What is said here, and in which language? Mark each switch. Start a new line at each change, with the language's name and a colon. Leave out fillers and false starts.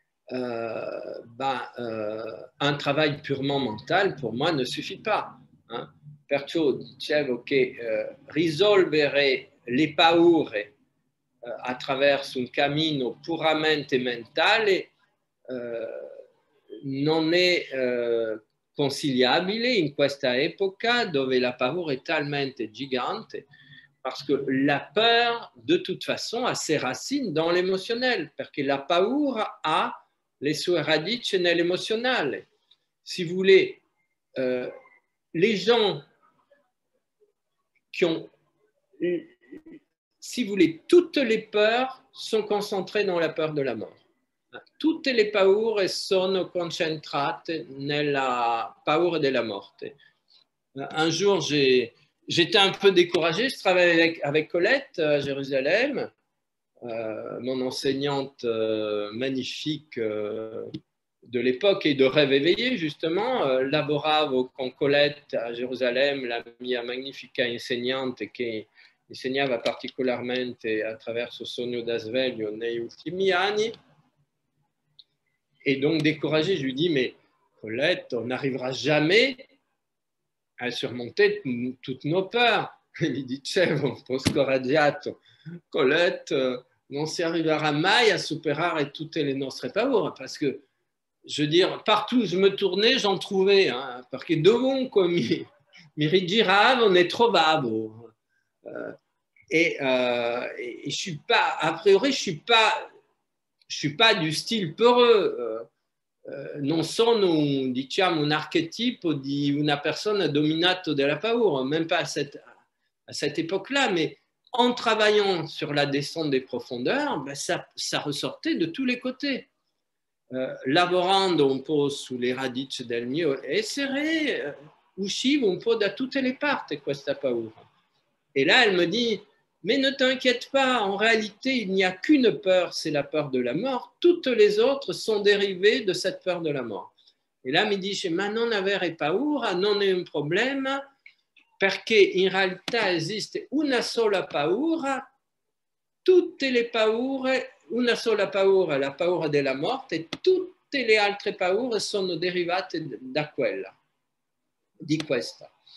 French: un travail purement mental, pour moi, ne suffit pas.
Italian: Perciò dicevo che risolvere le paure attraverso un cammino puramente mentale non è consigliabile in questa época dove la paura è talmente gigante,
French: parce que la peur, de toute façon, a ses racines dans l'émotionnel,
Italian: perché la paura ha le sue radici nell'emozionale.
French: Si vous voulez, les gens qui ont, si vous voulez, toutes les peurs sont concentrées dans la peur de la mort.
Italian: Tutte le paure sono concentrate nella paura della morte.
French: Un jour, j'étais un peu découragé. Je travaillais avec Colette à Jérusalem, mon enseignante magnifique de l'époque et de rêve éveillé, justement.
Italian: Lavoravo con Colette a Gerusalemme, la mia magnifica insegnante che insegnava particolarmente attraverso Sogno da Sveglio negli ultimi anni.
French: Et donc, découragé, je lui dis, mais Colette, on n'arrivera jamais à surmonter toutes nos peurs.
Italian: Il dicevo, un po' scoraggiato, Colette, non si arriverà mai a superare tutte le nostre paure,
French: parce que, je veux dire, partout où je me tournais, j'en trouvais,
Italian: perché dovunque mi rigiravo, ne trovavo.
French: Et je suis pas, a priori, je suis pas du stile peureux.
Italian: Non sono diciamo, un archetipo di una persona dominata dalla paura,
French: même pas à cette époque-là, mais en travaillant sur la descente des profondeurs, ça ressortait de tous les côtés.
Italian: Lavorando un po' sulle radici del mio essere, uscivo un po' da tutte le parti questa paura.
French: Et là, elle me dit, mais ne t'inquiète pas, en réalité, il n'y a qu'une peur, c'est la peur de la mort. Toutes les autres sont dérivées de cette peur de la mort. Et là,
Italian: mi dice, ma non avere paura non è un problema, perché in realtà esiste una sola paura, tutte le paure, una sola paura, la paura della morte, e tutte le altre paure sono derivate da quella, di questa.